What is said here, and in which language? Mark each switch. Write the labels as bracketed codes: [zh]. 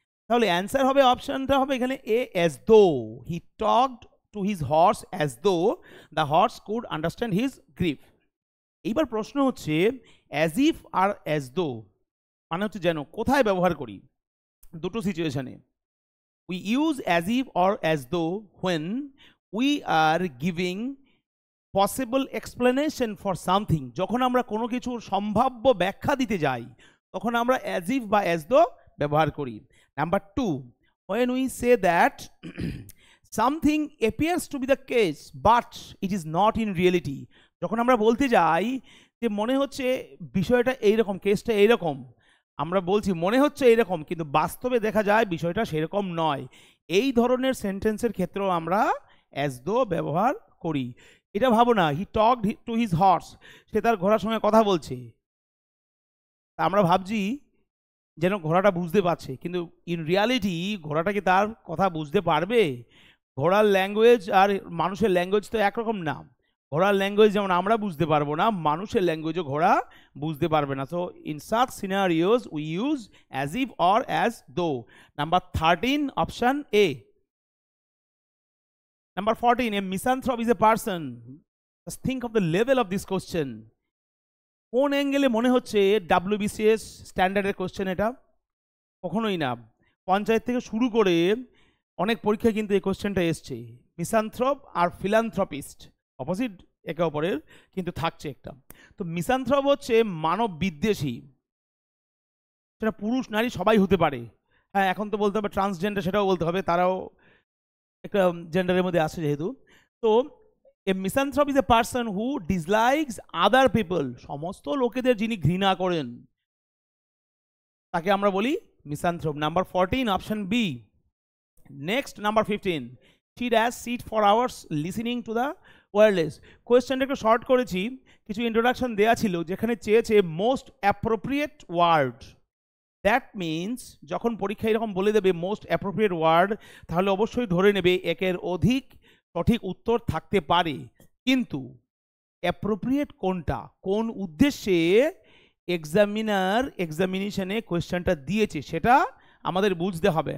[bn] তাহলে অ্যান্সার হবে, অপশনটা হবে এখানে এ, [en] As though. He talked to his horse as though the horse could understand his grief. [bn] এইবার প্রশ্ন হচ্ছে as if আর as though মানে হচ্ছে যেন, কোথায় ব্যবহার করি? দুটো সিচুয়েশনে। [en] We use as if or as though when we are giving possible explanation for something. [bn] যখন আমরা কোনো কিছুর সম্ভাব্য ব্যাখ্যা দিতে যাই তখন আমরা as if বা as though ব্যবহার করি। [en] Number 2, when we say that something appears to be the case but it is not in reality, [bn] যখন আমরা বলতে যাই যে মনে হচ্ছে বিষয়টা এইরকম, কেসটা এইরকম, আমরা বলছি মনে হচ্ছে এইরকম কিন্তু বাস্তবে দেখা যায় বিষয়টা সেরকম নয়, এই ধরনের সেন্টেন্সের ক্ষেত্রেও আমরা as though ব্যবহার করি। এটা ভাবো না, [en] he talked to his horse, [bn] সে তার ঘোড়ার সঙ্গে কথা বলছে, আমরা ভাবছি যেন ঘোড়াটা বুঝতে পারছে, কিন্তু ইন রিয়ালিটি ঘোড়াটা কি তার কথা বুঝতে পারবে? ঘোড়ার ল্যাঙ্গুয়েজ আর মানুষের ল্যাঙ্গুয়েজ তো একরকম না। ঘোড়ার ল্যাঙ্গুয়েজ যেমন আমরা বুঝতে পারবো না, মানুষের ল্যাঙ্গুয়েজও ঘোড়া বুঝতে পারবে না। [en] So in such scenarios we use as if or as though. [bn] Number 13, option A. [en] Number 14, a misanthrope is a person. Just think of the level of this question. [bn] কোন অ্যাঙ্গেলে মনে হচ্ছে WBCS স্ট্যান্ডার্ডের কোশ্চেন এটা? কখনোই না। পঞ্চায়েত থেকে শুরু করে অনেক পরীক্ষায় কিন্তু এই কোশ্চেনটা এসছে। মিসানথ্রপ আর ফিলান্থ্রপিস্ট অপোজিট একে অপরের, কিন্তু থাকছে একটা। তো মিসানথ্রপ হচ্ছে মানব বিদ্বেষী, সেটা পুরুষ নারী সবাই হতে পারে। হ্যাঁ, এখন তো বলতে হবে ট্রান্সজেন্ডার, সেটাও বলতে হবে, তারাও একটা জেন্ডারের মধ্যে আসে যেহেতু। তো [en] a misanthrope is a person who dislikes other people, [bn] সমস্ত লোকেদের যিনি ঘৃণা করেন তাকে আমরা বলি মিসানথ্রপ। Number 14, option B. [en] Next, number 15, she does sit for hours listening to the wireless। [bn] কোয়েশ্চেনটা একটু শর্ট করেছি, কিছু ইন্ট্রোডাকশন দেওয়া ছিল যেখানে চেয়েছে most appropriate word. That means যখন পরীক্ষা এরকম বলে দেবে মোস্ট অ্যাপ্রোপ্রিয়েট ওয়ার্ড, তাহলে অবশ্যই ধরে নেবে একের অধিক সঠিক উত্তর থাকতে পারে, কিন্তু অ্যাপ্রোপ্রিয়েট কোনটা, কোন উদ্দেশ্যে এক্সামিনার এক্সামিনেশনে কোয়েশ্চেনটা দিয়েছে সেটা আমাদের বুঝতে হবে।